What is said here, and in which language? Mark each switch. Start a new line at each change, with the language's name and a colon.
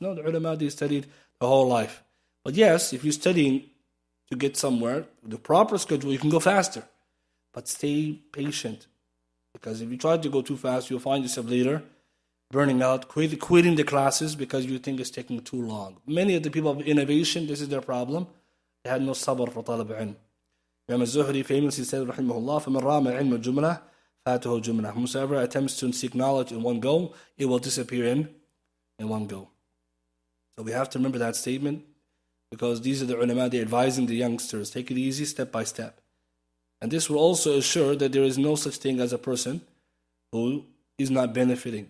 English: No, the ulama, they studied the whole life. But yes, if you're studying to get somewhere, with the proper schedule, you can go faster. But stay patient. Because if you try to go too fast, you'll find yourself later burning out, quitting the classes because you think it's taking too long. Many of the people of innovation, this is their problem. They had no sabr for talab ilm. Imam al-Zuhri famously said, rahimahullah,
Arabic: فَمَنْ رَامَ عِلْمَ الْجُمْلَةِ فَاتَهُ الْجُمْلَةِ.
English: Whosoever attempts to seek knowledge in one go, it will disappear in one go. So we have to remember that statement, because these are the ulama, they're advising the youngsters, take it easy, step by step. And this will also assure that there is no such thing as a person who is not benefiting.